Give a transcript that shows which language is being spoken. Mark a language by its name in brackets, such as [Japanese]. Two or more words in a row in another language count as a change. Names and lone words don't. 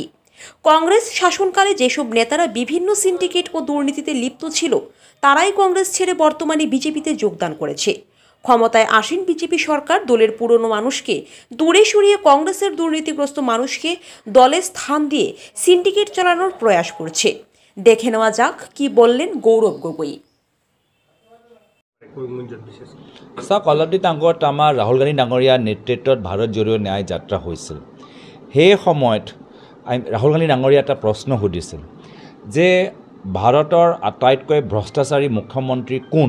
[Bangla] কংগ্রেস শাসনকালে যেসব নেতারা বিভিন্ন সিন্ডিকেট ও দুর্নীতিতে লিপ্ত ছিল তারাই কংগ্রেস ছেড়ে বর্তমানে বিজেপিতে যোগদান করেছে। ক্ষমতায় আসীন বিজেপি সরকার দলের পুরনো মানুষকে দূরে সরিয়ে কংগ্রেসের দুর্নীতিগ্রস্ত মানুষকে দলে স্থান দিয়ে সিন্ডিকেট চালানোর প্রয়াস করছে। দেখে নেওয়া যাক কি বললেন গৌরব গগৈ। [Assamese] চাওক, অলপদিন আগত আমাৰ ৰাহুল গান্ধী ডাঙৰীয়াৰ নেতৃত্বত ভাৰত জোড়ো ন্যায় যাত্ৰা হৈছিল। সেই সময়ত ৰাহুল গান্ধী ডাঙৰীয়া এটা প্ৰশ্ন সুধিছিল যে ভাৰতৰ আটাইতকৈ ভ্ৰষ্টাচাৰী মুখ্যমন্ত্ৰী কোন।